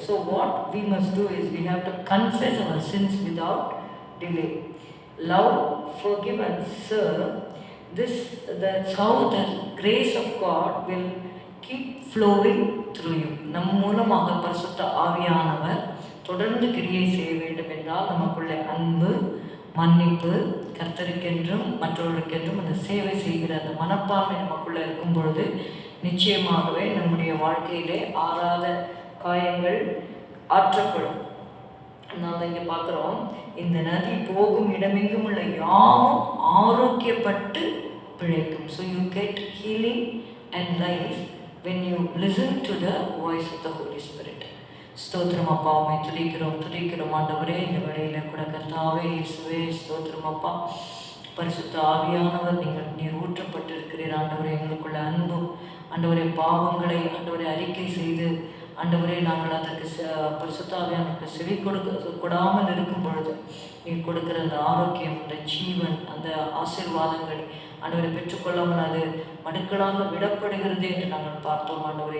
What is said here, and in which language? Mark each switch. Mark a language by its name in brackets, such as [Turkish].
[English] So what we must do is we have to confess our sins without delay. Love, forgive and serve. That's how the grace of God will keep flowing through you. [Tamil] நம் மூலமாக பரிசுத்த ஆவியானவர் தொடர்ந்து கிரியை செய்ய வேண்டும் என்றால் நமக்குள்ளே அன்பு, மன்னிப்பு, கர்த்தருக்கென்றும் மற்றவர்களுக்கென்றும் அந்த சேவை செய்கிற அந்த மனப்பான்மை நமக்குள்ளே இருக்கும் பொழுது நிச்சயமாகவே நம்முடைய வாழ்க்கையிலே ஆறாத காயங்கள் ஆற்றப்படும். நாம் இங்கே பார்க்குறோம், இந்த நதி போகும் இடமெங்கும் உள்ள யாவும் ஆரோக்கியப்பட்டு பிழைக்கும். [English] So you get healing and life when you listen to the voice of the Holy Spirit. [Tamil] ஸ்தோத்திரம் அப்பா, உம்மை துதிக்கிறோம் ஆண்டவரே. இந்த வேளையில் கூட கர்த்தாவே இயேசுவே ஸ்தோத்திரம் அப்பா. பரிசுத்த ஆவியானவர் நீர் ஊற்றப்பட்டிருக்கிறீர் ஆண்டவரே. எங்களுக்குள்ள அன்பும் ஆண்டவரே, பாவங்களை ஆண்டவரை அறிக்கை செய்து ஆண்டவரே நாங்கள் அதற்கு பரிசுத்த ஆவியானவருக்கு செவி கொடாமல் இருக்கும் பொழுது நீர் கொடுக்கிற அந்த ஆரோக்கியம், அந்த ஜீவன், அந்த ஆசீர்வாதங்கள் ஆண்டவரை பெற்றுக்கொள்ளாமல் அது மடுக்களாக விடப்படுகிறது என்று நாங்கள் பார்த்தோம் ஆண்டவரே.